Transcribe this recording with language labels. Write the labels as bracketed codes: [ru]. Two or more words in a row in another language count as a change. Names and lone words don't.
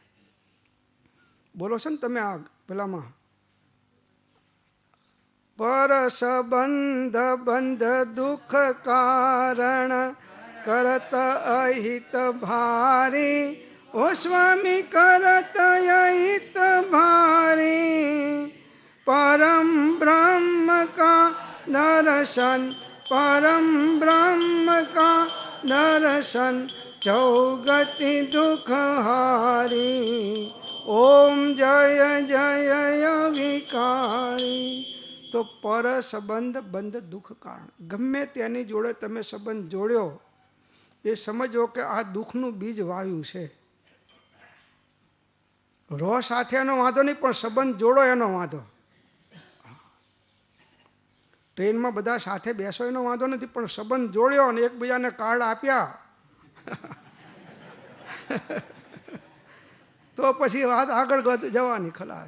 [gu] બોલો છો ને તમે આ પેલામાં, [hi] पर संबंध बंध दुख कारण करत अहित भारी, ओ स्वामी करत अहित भारी. परम ब्रह्म का दर्शन, परम ब्रह्म का दर्शन, चौगति दुख हारी. ओम जय जय विकारी. [gu] તો પર સંબંધ બંધ દુઃખ કારણ. ગમે તેની જોડે તમે સંબંધ જોડ્યો એ સમજો કે આ દુઃખનું બીજ વાવ્યું છે. રો સાથે એનો વાંધો નહીં, પણ સંબંધ જોડો એનો વાંધો. ટ્રેનમાં બધા સાથે બેસો એનો વાંધો નથી, પણ સંબંધ જોડ્યો અને એકબીજાને કાર્ડ આપ્યા તો પછી વાત આગળ જવાની ખલાસ.